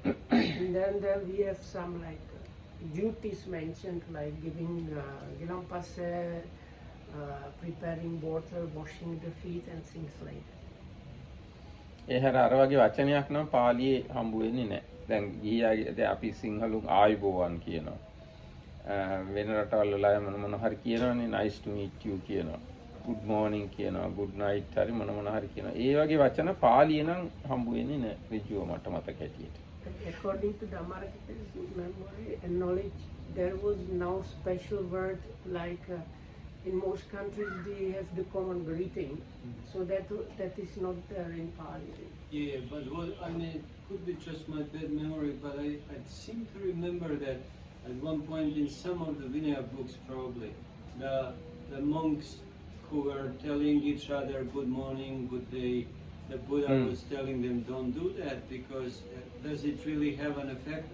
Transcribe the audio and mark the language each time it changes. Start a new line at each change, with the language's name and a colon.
English: And then we have some like duties mentioned, like giving gilampase, preparing water, washing the feet and things like that.
Sinhala: ඒ හැර අර වගේ වචනයක් නම් පාලියේ හම්බ වෙන්නේ නැහැ. දැන් ගිහියාගේ අපි සිංහලුන් ආයුබෝවන් කියනවා. වෙන රටවල් වල මොන හරි කියනවනේ
English: nice to meet you
Sinhala: කියනවා.
English: good morning
Sinhala: කියනවා,
English: good night
Sinhala: හරි මොන හරි කියනවා. ඒ වගේ වචන පාලියේ නම් හම්බ වෙන්නේ නැහැ ඍජුව මට මතක හැටියට.
English: According to Dhammarakita's memory and knowledge, there was no special word like in most countries they have the common greeting, so that is not there in Pali. Yeah, but I mean, it could be just my bad memory, but I seem to remember that at one point in some of the Vinaya books, probably the monks who were telling each other good morning, good day, the Buddha was telling them don't do that because does it really have an effect?